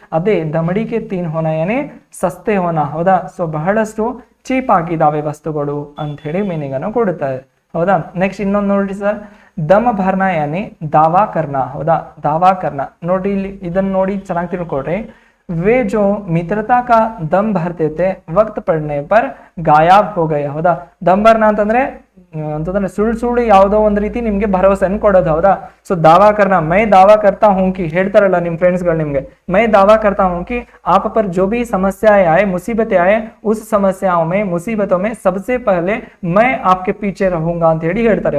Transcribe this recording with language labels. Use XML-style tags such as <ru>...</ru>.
<kn>ಅದೇ</kn> <hi>ದಮಡಿಕೆ ತೀನ್ ಹೋನ ಏನೇ ಸಸ್ತೆ ಹೋನ.</hi> <kn>ಹೌದಾ, ಸೊ ಬಹಳಷ್ಟು ಚೀಪ್ ಆಗಿದ್ದಾವೆ ವಸ್ತುಗಳು ಅಂತ ಹೇಳಿ ಮೀನಿಂಗ್ ಅನ್ನು ಕೊಡುತ್ತಾರೆ. ಹೌದಾ, ನೆಕ್ಸ್ಟ್ ಇನ್ನೊಂದು ನೋಡ್ರಿ ಸರ್,</kn> <hi>ದಮ್ ಭರ್ನಾ ಯಾನಿ ದಾವಾ ಕರ್ನಾ.</hi> <kn>ಹೌದಾ,</kn> <hi>ದಾವಾ ಕರ್ನಾ</hi> <kn>ನೋಡ್ರಿ, ಇಲ್ಲಿ ಇದನ್ನ ನೋಡಿ ಚೆನ್ನಾಗಿ ತಿಳ್ಕೊಡ್ರಿ.</kn> <hi>वे जो मित्रता का दम भरते थे वक्त पड़ने पर गायब हो गए.</hi> <kn>ಹೌದಾ,</kn> <hi>ದಮ್ ಭರ್ನಾ</hi> <kn>ಅಂತಂದ್ರೆ ಸುಳ್ಳು ಯಾವುದೋ ಒಂದು ರೀತಿ ನಿಮ್ಗೆ ಭರವಸೆಯನ್ನು ಕೊಡೋದು.</kn> <hi>ಹೌದಾ, ಸೊ ದಾವಾ ಕರ್ನಾ, ಮೈ ದಾವಾ ಕರ್ತಾ ಹೂಂ ಕಿ</hi> <kn>ಹೇಳ್ತಾರಲ್ಲ ನಿಮ್ ಫ್ರೆಂಡ್ಸ್ಗಳು ನಿಮ್ಗೆ,</kn> <hi>ಮೈ ದಾವಾ ಕರ್ತಾ ಹೂಂ ಕಿ आप पर जो भी समस्याएं आए, मुसीबतें आए, उस समस्याओं में मुसीबतों में सबसे पहले मैं आपके पीछे रहूंगा</hi> <kn>ಅಂತ ಹೇಳಿ ಹೇಳ್ತಾರೆ.</kn>